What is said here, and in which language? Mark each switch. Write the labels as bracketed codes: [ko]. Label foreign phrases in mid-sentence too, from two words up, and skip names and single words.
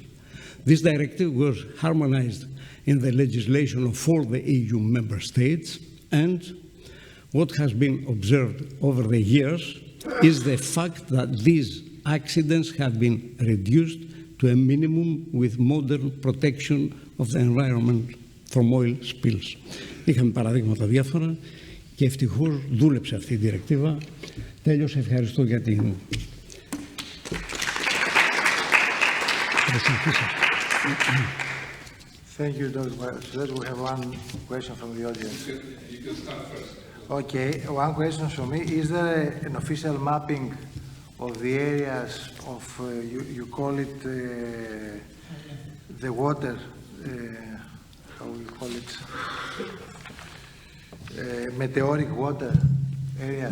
[en] This directive was harmonized in the legislation of all the EU member states, and what has been observed over the years is the fact that these accidents have been reduced to a minimum with modern protection of the environment from oil spills. [el] Είχαμε παραδείγματα διάφορα και ευτυχώς δούλεψε αυτή η διρεκτίβα. Τέλειωσε, ευχαριστώ για την προσοχή σας. [en] Thank you, Dr. Vassiliadis. We have one question from the audience. You can start first. Okay, one question from me. Is there an official mapping of the areas of, you call it the water, how we call it, meteoric water areas?